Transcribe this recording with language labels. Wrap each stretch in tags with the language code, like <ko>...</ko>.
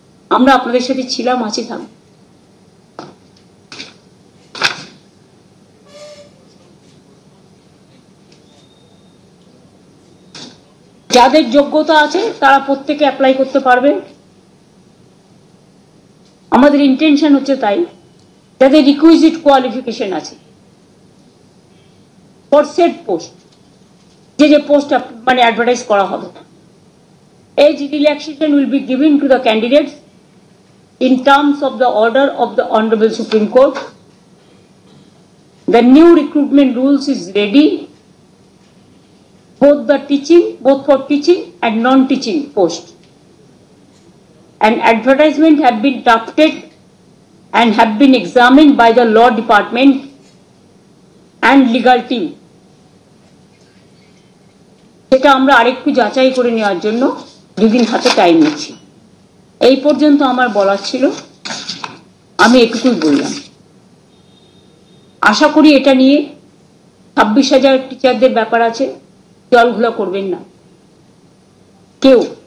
<bn>আমরা আপনাদের সাথে ছিলাম, আছি, থাকবো। যাদের যোগ্যতা আছে তারা প্রত্যেকে অ্যাপ্লাই করতে পারবে। আমাদের ইন্টেনশন হচ্ছে তাই, যাদের রিকুইজিট কোয়ালিফিকেশন আছে ফর সেট পোস্ট, যে পোস্ট মানে অ্যাডভার্টাইজ করা হবে,</bn> <en>age relaxation will be given to the candidates in terms of the order of the Honorable Supreme Court. The new recruitment rules is ready, both for teaching and non-teaching posts. An advertisement have been drafted and have been examined by the law department and legal team.</en> <bn>সেটা আমরা আরেকটু যাচাই করে নেওয়ার জন্য 2 দিন হাতে time নিচ্ছি। এই পর্যন্ত আমার বলার ছিল, আমি এটুকুই বললাম। আশা করি এটা নিয়ে 26,000 টিচারদের ব্যাপার আছে, জলঘোলা করবেন না কেউ।</bn>